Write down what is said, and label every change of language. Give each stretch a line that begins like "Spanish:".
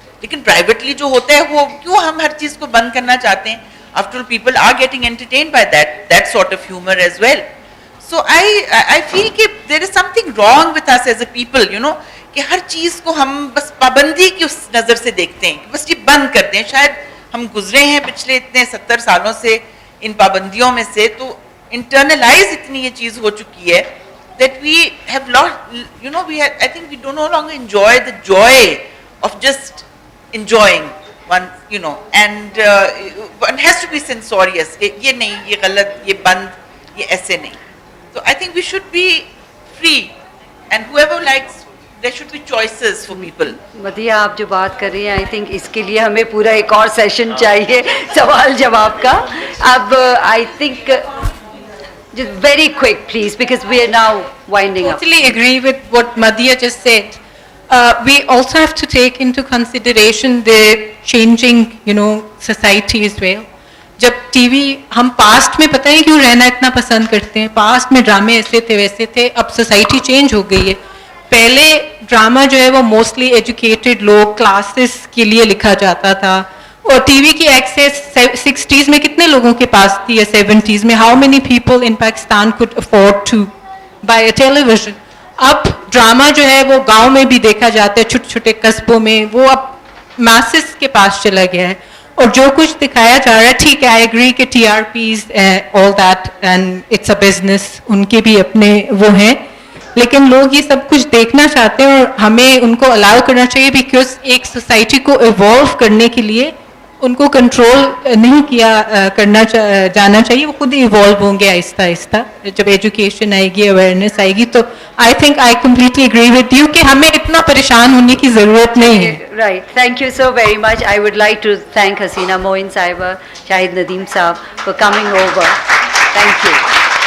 Urdu: لیکن پرائیویٹلی جو ہوتا ہے وہ کیوں ہم ہر چیز کو بند کرنا چاہتے ہیں؟
English: After all, people are getting entertained by that sort of humor as well. So I feel
Urdu: کہ
English: there is something wrong with us as a people, you know,
Urdu: کہ ہر چیز کو ہم بس پابندی کی اس نظر سے دیکھتے ہیں کہ بس یہ بند کر دیں. شاید ہم گزرے ہیں پچھلے اتنے 70 سالوں سے ان پابندیوں میں سے, تو انٹرنلائز اتنی یہ چیز ہو چکی ہے
English: that we have lost, you know, I think we do no longer enjoy the joy of just enjoying one, you know, and one has to be censorious.
Urdu: یہ نہیں, یہ غلط, یہ بند, یہ ایسے نہیں.
English: So I think we should be free, and whoever likes, there should be choices for people.
Urdu: Madiha آپ جو بات کر رہی ہیں,
English: I think
Urdu: اس کے لیے ہمیں پورا ایک اور سیشن چاہیے سوال جواب کا. اب
English: I think just very quick please, because we are now winding up. Totally agree with what Madhya just said. We also have to take into consideration the changing, you know, society as well.
Urdu: جب T V, ہم past میں پتہ ہے کیوں رہنا اتنا پسند کرتے ہیں, پاسٹ میں ڈرامے ایسے تھے ویسے تھے, اب سوسائٹی چینج ہو گئی ہے. پہلے ڈرامہ جو ہے وہ موسٹلی ایجوکیٹڈ لوگ, کلاسز کے لیے لکھا جاتا تھا, اور ٹی وی کی ایکسیس 60s میں کتنے لوگوں کے پاس تھی یا 70s میں,
English: How many people in Pakistan could afford to buy a television.
Urdu: اب ڈرامہ جو ہے وہ گاؤں میں بھی دیکھا جاتا ہے, چھوٹے چھوٹے قصبوں میں, وہ اب میسز کے پاس چلا گیا ہے. اور جو کچھ دکھایا جا رہا ہے, ٹھیک ہے
English: I agree
Urdu: کہ
English: TRPs all that and it's a business,
Urdu: ان کے بھی اپنے وہ ہیں, لیکن لوگ یہ سب کچھ دیکھنا چاہتے ہیں اور ہمیں ان کو الاؤ کرنا چاہیے, بیکاز ایک سوسائٹی کو ایوالو کرنے کے لیے ان کو کنٹرول نہیں کیا کرنا جانا چاہیے, وہ خود ایوالو ہوں گے آہستہ آہستہ. جب ایجوکیشن آئے گی, اویئرنیس آئے گی, تو
English: I think I completely agree with you
Urdu: کہ ہمیں اتنا پریشان ہونے کی ضرورت نہیں ہے.
English: Right, thank you so very much. I would like to thank Hasina Moin Sahiba, Shahid Nadeem Saab for coming over. Thank you.